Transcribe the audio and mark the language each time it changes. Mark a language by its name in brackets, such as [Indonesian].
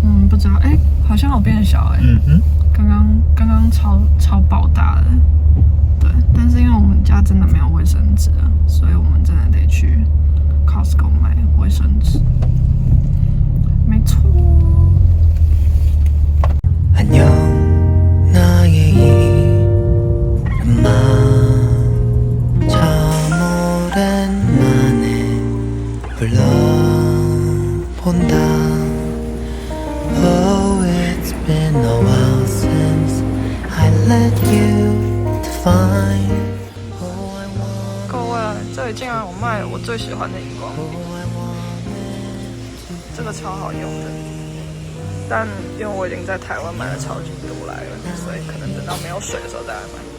[Chinese] 不知道，好像有变小刚刚超爆大的，对。但是因为我们家真的没有卫生纸了，所以我们真的得去 Costco 买卫生纸。没错。 [Korean] 안녕 나의 이름아 참 오랜만에 불러본다 [English] Oh it's been a while since I let you define Oh I [Korean] want [Chinese] 各位，这里竟然有卖我最喜欢的荧光笔， [English] Oh I wanted [Chinese] 这个超好用的。但因为我已经在台湾买了超级多来了，所以可能等到没有水的时候再来买。